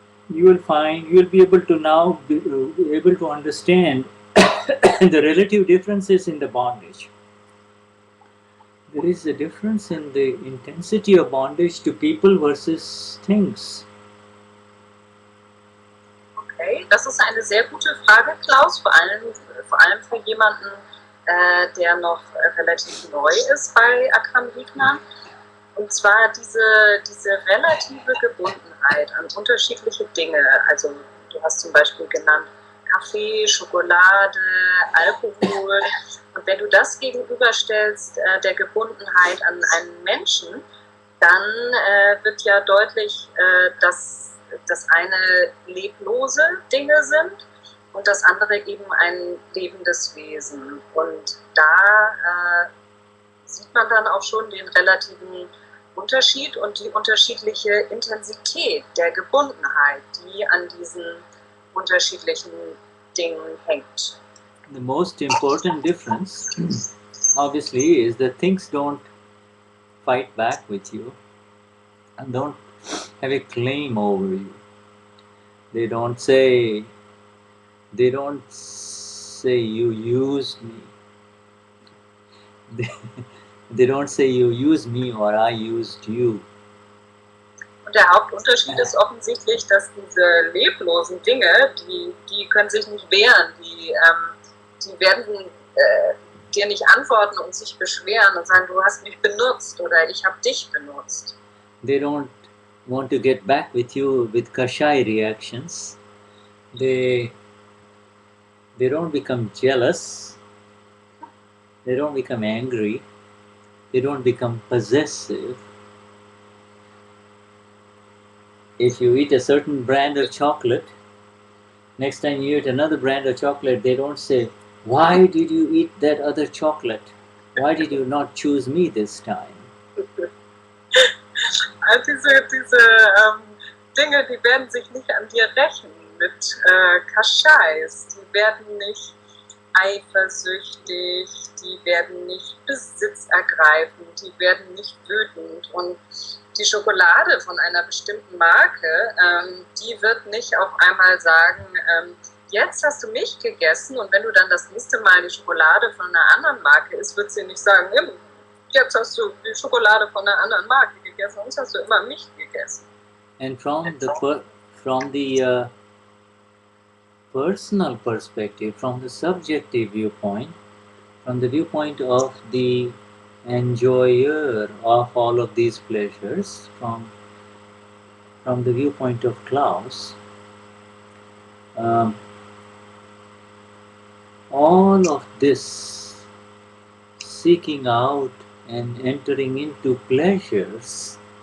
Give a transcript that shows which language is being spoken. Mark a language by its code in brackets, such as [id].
[en] You will be able to now be able to understand the relative differences in the bondage. There is a difference in the intensity of bondage to people versus things. [de] Okay, das ist eine sehr gute Frage, Klaus, vor allem für jemanden, der noch relativ neu ist bei Akram Vignan. Und zwar diese relative Gebundenheit an unterschiedliche Dinge. Also du hast zum Beispiel genannt Kaffee, Schokolade, Alkohol. Und wenn du das gegenüberstellst der Gebundenheit an einen Menschen, dann wird ja deutlich, dass das eine leblose Dinge sind und das andere eben ein lebendes Wesen. Und da sieht man dann auch schon den relativen Unterschied und die unterschiedliche Intensität der Gebundenheit, die an diesen unterschiedlichen Dingen hängt. [en] The most important difference, obviously, is that things don't fight back with you and don't have a claim over you. They don't say you used me. They don't say you used me or I used you. [de] Und der Hauptunterschied ist offensichtlich, dass diese leblosen Dinge, die können sich nicht wehren, die werden dir nicht antworten und sich beschweren und sagen, du hast mich benutzt oder ich habe dich benutzt. [en] They don't want to get back with you with Kashai reactions. They don't become jealous. They don't become angry. They don't become possessive. If you eat a certain brand of chocolate, next time you eat another brand of chocolate, they don't say, why did you eat that other chocolate? Why did you not choose me this time? [de] Also diese Dinge, die werden sich nicht an dir rächen mit Kaschais. Die werden nicht eifersüchtig, die werden nicht besitzergreifend, die werden nicht wütend. Und die Schokolade von einer bestimmten Marke, die wird nicht auf einmal sagen, jetzt hast du mich gegessen, und wenn du dann das nächste Mal die Schokolade von einer anderen Marke isst, wird sie nicht sagen, jetzt hast du die Schokolade von einer anderen Marke gegessen, sonst hast du immer mich gegessen. [en] And from the personal perspective, from the subjective viewpoint, from the viewpoint of the enjoyer of all of these pleasures, from the viewpoint of Klaus, all of this seeking out and entering into pleasures